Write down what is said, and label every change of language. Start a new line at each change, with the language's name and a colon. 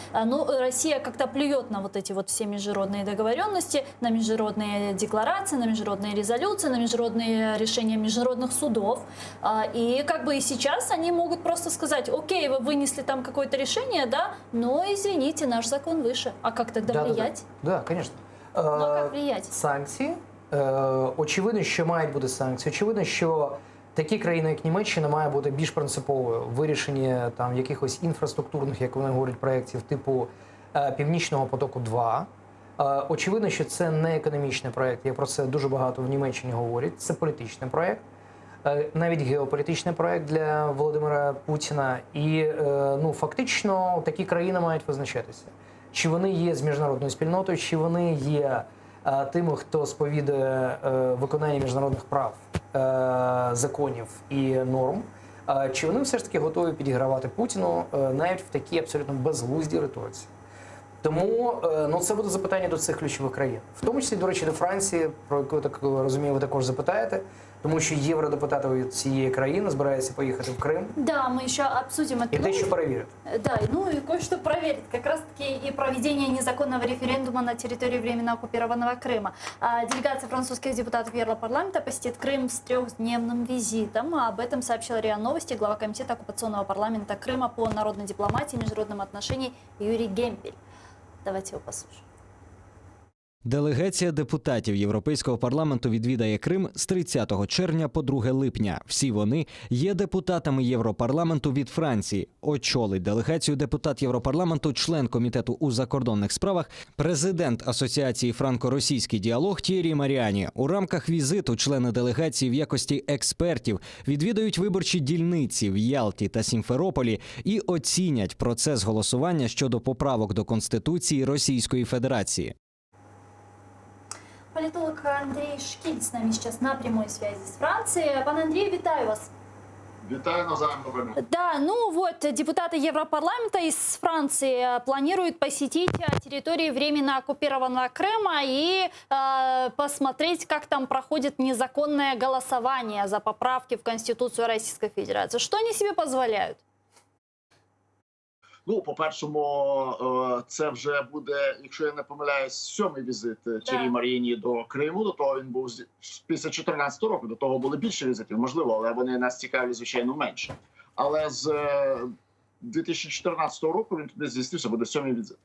Russian: Но Россия как-то плюет на вот эти вот все международные договоренности, на международные декларации, на международные резолюции, на международные решения международных судов. И как бы и сейчас они могут просто сказать: окей, вы вынесли там какое-то решение, да, но извините, наш закон выше. А как тогда влиять? Да, конечно. Ну, а как влиять?
Ukrainian: Санкції. Очевидно, що мають бути санкції. Очевидно, що такі країни, як Німеччина, має бути більш принциповою в вирішенні там якихось інфраструктурних, як вони говорять, проєктів типу Північного потоку-2. Очевидно, що це не економічний проєкт. Я про це дуже багато в Німеччині говорять. Це політичний проєкт. Навіть геополітичний проєкт для Володимира Путіна. І фактично такі країни мають визначатися. Чи вони є з міжнародною спільнотою, чи вони є тими, хто сповідує виконання міжнародних прав, законів і норм, чи вони все ж таки готові підігравати Путіну навіть в такій абсолютно безглуздій риториці. Тому це буде запитання до цих ключових країн. В тому числі, до речі, до Франції, про яку, так розумію, ви також запитаєте, тому що євродепутати від цієї країни збираються поїхати в Крим.
Russian: Да, мы еще обсудим это. И дещо проверят. Да, и кое-что проверить. Как раз-таки и проведение незаконного референдума на территории временно оккупированного Крыма. Делегация французских депутатов Европарламента посетит Крым с 3-дневным визитом. Об этом сообщила РИА Новости глава комитета оккупационного парламента Крыма по народной дипломатии и международным отношениям Юрий Гемпель. Давайте его послушаем.
Ukrainian: Делегація депутатів Європейського парламенту відвідає Крим з 30 червня по 2 липня. Всі вони є депутатами Європарламенту від Франції. Очолить делегацію депутат Європарламенту, член комітету у закордонних справах, президент Асоціації «Франко-російський діалог» Т'єрі Маріані. У рамках візиту члени делегації в якості експертів відвідають виборчі дільниці в Ялті та Сімферополі і оцінять процес голосування щодо поправок до Конституції Російської Федерації.
Russian: Политолог Андрей Шкиль с нами сейчас на прямой связи с Францией.
Ukrainian: Пан Андрей, витаю вас. Витаю, навзаєм.
Russian: Да, депутаты Европарламента из Франции планируют посетить территории временно оккупированного Крыма и посмотреть, как там проходит незаконное голосование за поправки в Конституцию Российской Федерации. Что они себе позволяют?
Ukrainian: По-першому, це вже буде, якщо я не помиляюсь, 7-й візит Т'єрі Маріані до Криму. До того він був після 2014 року, до того були більше візитів, можливо, але вони нас цікаві, звичайно, менше. Але з 2014 року він туди здійснився, буде 7-й візит.